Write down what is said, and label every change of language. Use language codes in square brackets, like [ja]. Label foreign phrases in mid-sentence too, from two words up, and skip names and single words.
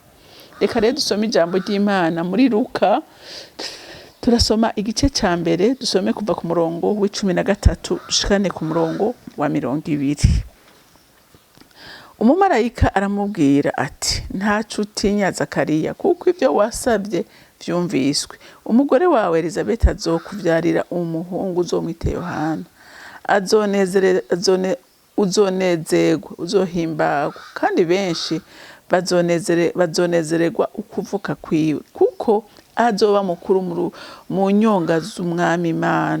[rn] Reka rero dusome ijambo ry'Imana muri Luka, turasoma igice cya mbere, dusome kuva ku murongo w'13 dushikane ku murongo wa 20. Umumarayika aramubwira ati, ntacu utinya Zakariya, kuko ibyo wasabye vyumviswe. Umugore wawe Elizabeth azokuvyarira umuhungu uzomwita Yohana. Uzonezerwa, uzohimbagwa, kandi benshi bazonezererwa ukuvuka kwiwe, kuko azoba mukuru mu nyonga z'Umwami Imana.